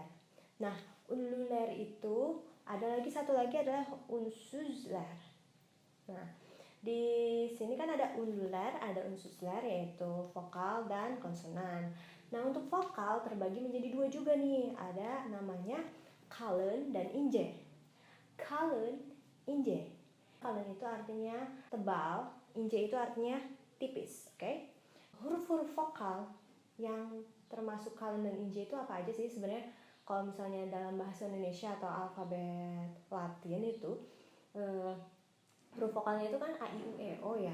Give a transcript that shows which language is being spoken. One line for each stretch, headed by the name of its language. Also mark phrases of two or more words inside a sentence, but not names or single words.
Indonesian: Nah, ünlüler itu ada lagi satu lagi adalah unsuzler. Nah, di sini kan ada ünlüler, ada unsuzler yaitu vokal dan konsonan. Nah, untuk vokal terbagi menjadi dua juga nih. Ada namanya kalın dan ince. Kalın, ince. Kalın itu artinya tebal, ince itu artinya tipis, oke? Huruf-huruf vokal yang termasuk kalın dan ince itu apa aja sih sebenarnya? Kalau misalnya dalam bahasa Indonesia atau alfabet Latin itu huruf vokalnya itu kan A, I, U, E, O ya.